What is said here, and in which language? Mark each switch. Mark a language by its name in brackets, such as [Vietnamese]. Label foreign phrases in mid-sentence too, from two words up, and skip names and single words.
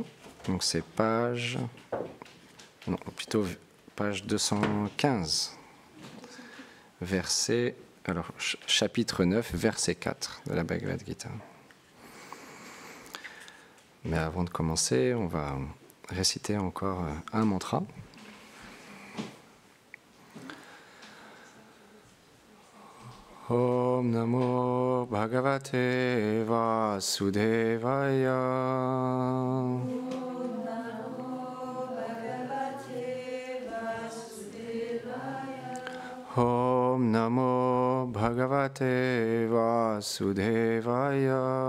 [French] Donc c'est page 215, chapitre 9, verset 4 de la Bhagavad Gita. Mais avant de commencer, on va réciter encore un mantra. [Sanskrit] Om Namo Bhagavate Vasudevaya. Om Namo Bhagavate Vasudevaya.